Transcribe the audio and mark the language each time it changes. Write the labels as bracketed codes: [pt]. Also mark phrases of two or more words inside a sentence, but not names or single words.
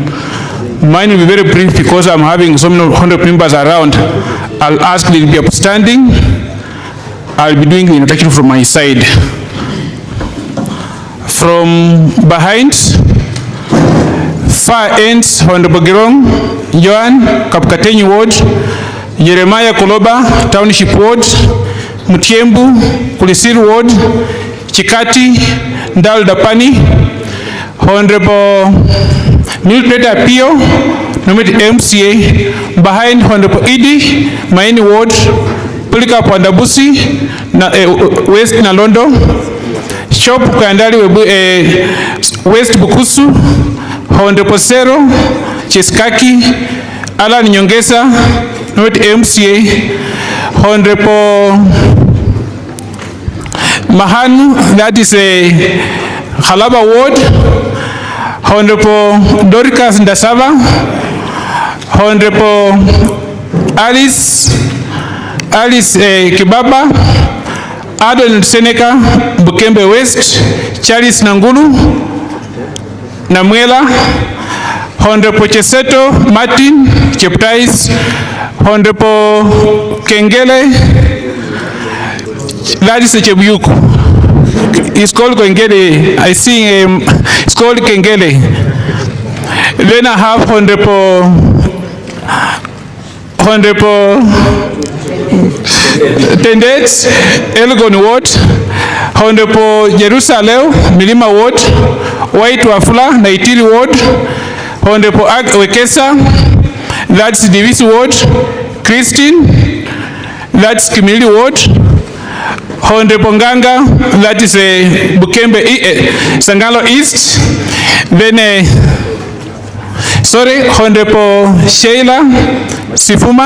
[en] Mine will be very brief because I'm having so many honorable members around. I'll ask them to be upstanding. I'll be doing the introduction from my side. From behind, far ends, Honorable Girong, Joan, Kapkatenyi Ward, Jeremiah Koloba, Township Ward, Mutiembu, Kulisir Ward, Chikati, Ndal Dapani, Honorable Mildred Apio, nominated MCA, behind Honorable Idi, Maini Ward, Pulika Pandabusi, West Nalondo, Shop Kandali, West Bukusu, Honorable Sero, Cheskaki, Alan Nyongesa, nominated MCA, Honorable Mahanu, that is a Halaba Ward, Honorable Dorcas Ndasava, Honorable Alice Kibaba, Adon Seneca, Bukembe West, Charles Nangulu, Namwela, Honorable Cheseto Martin Cheptais, Honorable Kengele, that is a Chebuyuku. It's called Kengele. I see it's called Kengele. Then I have Honorable Tendets, Elgon Ward, Honorable Jerusalem, Milima Ward, White Wafula, Naitili Ward, Honorable Wekesa, that's Divisi Ward, Christine, that's Kimili Ward, Honorable Nganga, that is Bukembe, Sangalo East, then Honorable Sheila Sifuma.